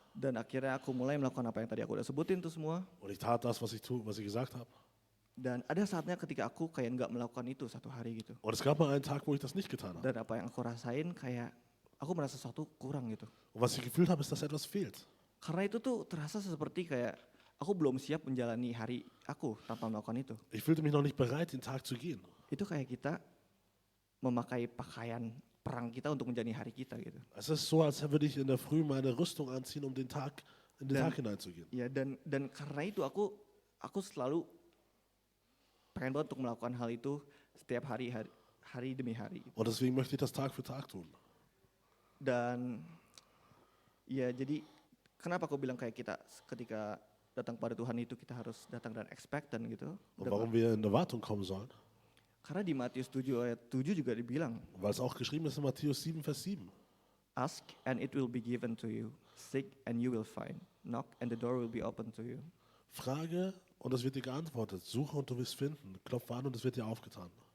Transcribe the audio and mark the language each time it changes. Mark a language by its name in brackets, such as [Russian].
[Indonesian] Dan akhirnya aku mulai melakukan apa yang tadi aku udah sebutin tuh semua. [German] Und ich tat das, was ich gesagt habe. [Indonesian] Dan ada saatnya ketika aku kayak nggak melakukan itu satu hari gitu. [German] Und es gab mal einen Tag, wo ich das nicht getan habe. [Indonesian] Dan apa yang aku rasain kayak aku merasa sesuatu kurang gitu. [German] Und was ich gefühlt habe, ist, dass etwas fehlt. [Indonesian] Karena itu tuh terasa seperti kayak aku belum siap menjalani hari aku tanpa melakukan itu. [German] Ich fühlte mich noch nicht bereit, den Tag zu gehen. [Indonesian] Itu kayak kita memakai pakaian perang kita untuk menjalani hari kita gitu. [German] Es ist so, als würde ich in der Früh meine Rüstung anziehen, um in den Tag hineinzugehen. [Indonesian] Ya, dan karena itu aku selalu pengen banget untuk melakukan hal itu setiap hari demi hari. [German] Und deswegen möchte ich das Tag für Tag tun. [Indonesian] Dan ya jadi kenapa aku bilang kayak kita ketika datang pada Tuhan itu kita harus datang dan expectant gitu. [German] Und warum wir in Erwartung kommen sollen? [Indonesian] Karena di Matius 7 ayat 7 juga dibilang, [German] Weil es auch geschrieben ist in Matthäus 7, Vers 7. [English] ask and it will be given to you. Seek and you will find. Knock and the door will be open to you. [German] Frage und es wird dir geantwortet. Suche und du wirst finden. Klopfe an und es wird dir aufgetan.